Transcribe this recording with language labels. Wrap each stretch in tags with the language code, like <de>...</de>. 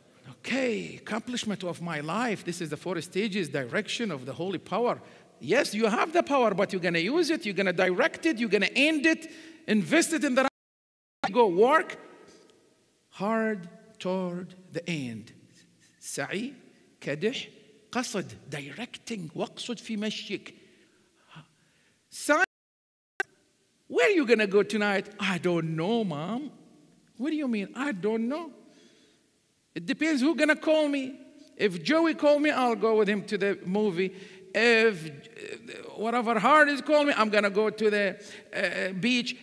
<en>Okay, accomplishment of my life. This is the 4 stages, direction of the holy power. Yes, you have the power, but you're going to use it, you're going to direct it, you're going to end it, invest it in the right. Go work hard toward the end.</en> <ar>سعي كدح قصد,</ar> <en>directing.</en> <ar>واقصد في مشيك.</ar> <en>Where are you going to go tonight? I don't know, Mom. What do you mean? I don't know. It depends who's going to call me. If Joey called me, I'll go with him to the movie. If whatever hard is calling me, I'm going to go to the beach.</en>